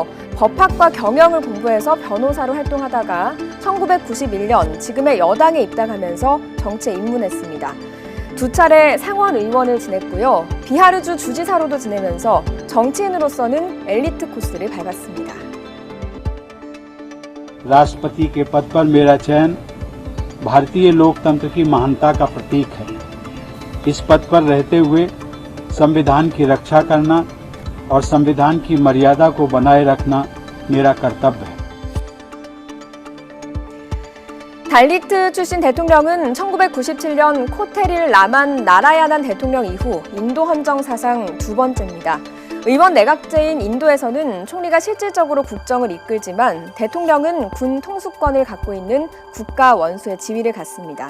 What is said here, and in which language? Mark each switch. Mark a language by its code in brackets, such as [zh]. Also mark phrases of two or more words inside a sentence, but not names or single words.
[ko] 법학과 경영을 공부해서 변호사로 활동하다가 1991년 지금의 여당에 입당하면서 정치에 입문했습니다. 2차례 상원 의원을 지냈고요. 비하르주 주지사로도 지내면서 정치인으로서는 엘리트 코스를 밟았습니다. [hi] राष्ट्रपति के पद पर मेरा चयन भारतीय लोकतंत्र की महानता का प्रतीक है। इस पद पर रहते हुए संविधान की रक्षा करना और संविधान की मर्यादा को बनाए रखना मेरा कर्तव्य है। [ko] 달리트 출신 대통령은 1997년 코테릴 라만 나라야난 대통령 이후 인도 헌정 사상 2번째입니다. 의원 내각제인 인도에서는 총리가 실질적으로 국정을 이끌지만 대통령은 군 통수권을 갖고 있는 국가 원수의 지위를 갖습니다.